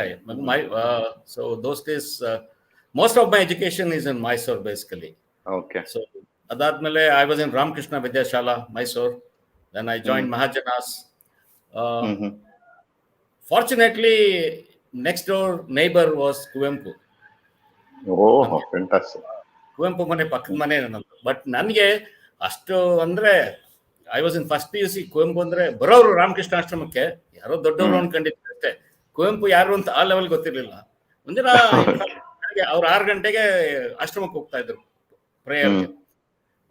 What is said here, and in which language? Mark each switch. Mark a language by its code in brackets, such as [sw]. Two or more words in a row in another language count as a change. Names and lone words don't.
[en] So those days, most of my education is in Mysore, basically. Okay. So adadmele, I was in Ramakrishna Vidyashala, Mysore. Then I joined Mahajanas. Fortunately, next door neighbor was Kuempu. Oh, fantastic. [kn] ಕುವೆಂಪು ಮನೆ ಪಕ್ಕದ್ ಮನೆ ನಂದು. [en] But [kn] ನನಗೆ ಅಷ್ಟು ಅಂದ್ರೆ, [en] I was in first PUC. [kn] ಕುವೆಂಪು ಅಂದ್ರೆ ಬರೋರು ರಾಮಕೃಷ್ಣ ಆಶ್ರಮಕ್ಕೆ ಯಾರೋ ದೊಡ್ಡವರು ಅನ್ಕೊಂಡಿದ್ರು ಅಷ್ಟೇ. ಕುವೆಂಪು ಯಾರು ಅಂತ ಆ ಲೆವೆಲ್ ಗೊತ್ತಿರ್ಲಿಲ್ಲ. ಒಂದಿನ ಅವ್ರು 6 ಗಂಟೆಗೆ ಆಶ್ರಮಕ್ಕೆ ಹೋಗ್ತಾ ಇದ್ರು ಪ್ರೇಯರ್ಗೆ.